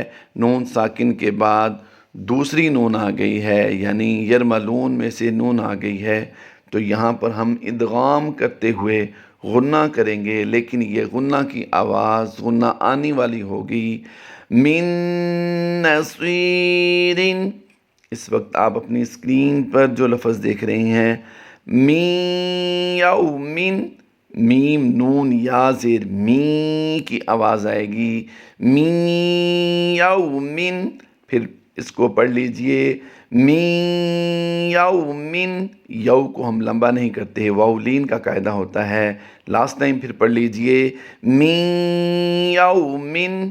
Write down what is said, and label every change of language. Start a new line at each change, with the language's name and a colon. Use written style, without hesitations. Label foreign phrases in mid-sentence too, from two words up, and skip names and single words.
Urdu: نون ساکن کے بعد دوسری نون آ گئی ہے یعنی یرملون میں سے نون آ گئی ہے تو یہاں پر ہم ادغام کرتے ہوئے غنہ کریں گے لیکن یہ غنہ کی آواز غنہ آنے والی ہوگی.
Arabic: من نصیر.
Urdu: اس وقت آپ اپنی اسکرین پر جو لفظ دیکھ رہے ہیں
Arabic: من یومن،
Urdu: میم نون یا زیر می کی آواز آئے گی
Arabic: من یومن.
Urdu: پھر اس کو پڑھ لیجئے
Arabic: من یومن.
Urdu: یو کو ہم لمبا نہیں کرتے، واو لین کا قاعدہ ہوتا ہے.
English: last time
Urdu: پھر پڑھ لیجئے
Arabic: من یومن.